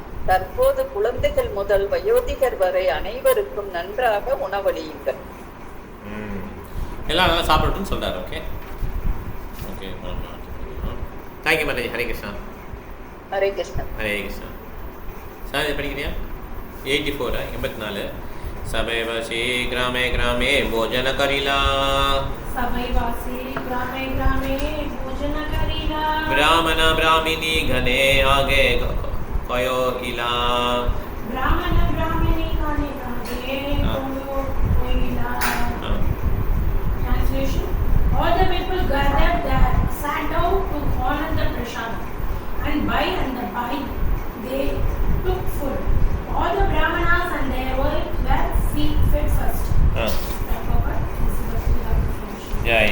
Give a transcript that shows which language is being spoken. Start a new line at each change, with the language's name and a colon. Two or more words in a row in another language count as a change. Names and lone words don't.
Tamil: தற்போது குழந்தைகள் முதல் வயோதிகர் வரை அனைவருக்கும் நன்றாக உணவளியுங்கள். எல்லாம் நல்லா சாப்பிடட்டும்னு சொல்றாரு.
English: okay okay, thank you
Tamil: மாதாஜி. ஹரே கிருஷ்ணா. ஹரே கிருஷ்ணா. ஹரே கிருஷ்ணா. சார் படிக்கிறியா? 84 84.
Bangla: সবৈবাসী গ্রামে গ্রামে ভোজন করিলা. সবৈবাসী গ্রামে গ্রামে ভোজন করিলা. ব্রাহ্মণ ব্রাহ্মণী ঘনে আগে কয়ো ইলা. ব্রাহ্মণ ব্রাহ্মণী ঘনে আগে কয়ো ইলা.
English: Translation: all the people gathered there sat down to honor the prasadam, and by they took food. All the brahmanas and their wives were fed first. Jai.